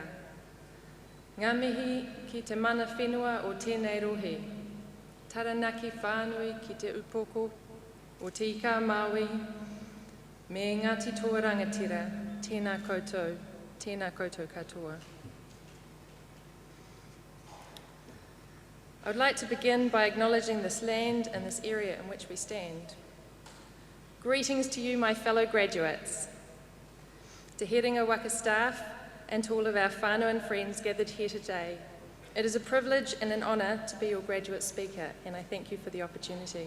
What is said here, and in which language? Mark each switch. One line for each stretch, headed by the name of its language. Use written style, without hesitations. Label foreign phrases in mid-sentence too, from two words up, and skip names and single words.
Māori: Ngā mihi ki te mana whenua o tēnei rohe. Taranaki whānui ki te upoko, o te ika Māui, me Ngāti Toa Rangatira, tēnā koutou katoa.
English: I would like to begin by acknowledging this land and this area in which we stand. Greetings to you, my fellow graduates, to Heringa Waka staff, and to all of our whānau and friends gathered here today. It is a privilege and an honour to be your graduate speaker, and I thank you for the opportunity.